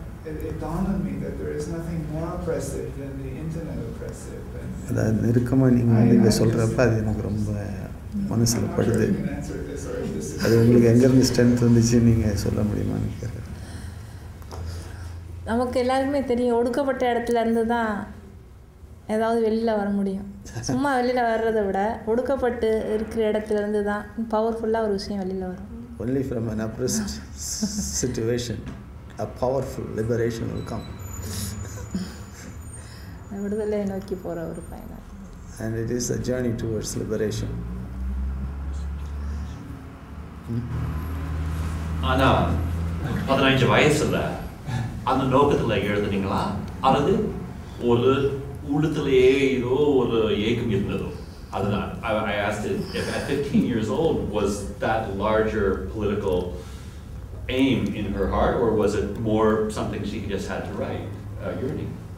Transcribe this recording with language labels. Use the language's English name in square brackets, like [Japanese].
[English] It dawned on me that there is nothing more oppressive than the internet oppressive. [Tamil] அதாவது நெருக்கமாக நீங்கள் இங்கே சொல்கிறப்ப அது எனக்கு ரொம்ப மனசில் படுது. அது உங்களுக்கு எங்கேருந்து ஸ்ட்ரென்த் வந்துச்சு நீங்கள் சொல்ல முடியுமான்னு கேட்குறேன். நமக்கு எல்லாருக்குமே தெரியும், ஒடுக்கப்பட்ட இடத்துல இருந்து தான் ஏதாவது வெளியில் வர முடியும். சும்மா வெளியில் வர்றதை விட ஒடுக்கப்பட்டு இருக்கிற இடத்துல இருந்து தான் பவர்ஃபுல்லாக ஒரு விஷயம் வெளியில் வரும். [English] Only from an oppressed situation a powerful liberation will come. [Tamil] விடுதலை நோக்கி போகிற ஒரு பயணம். [English] And it is a journey towards liberation. [Tamil] ஆனா 15 வயசுல அந்த நோக்கத்துல எழுதுனீங்களா அல்லது ஒரு உள்ளத்திலேயே ஏதோ ஒரு ஏக்கம் இருந்ததோ? அதுதான் [English] I asked it, if at 15 years old was that larger political aim in her heart, or was it more something she just had to write, yearning?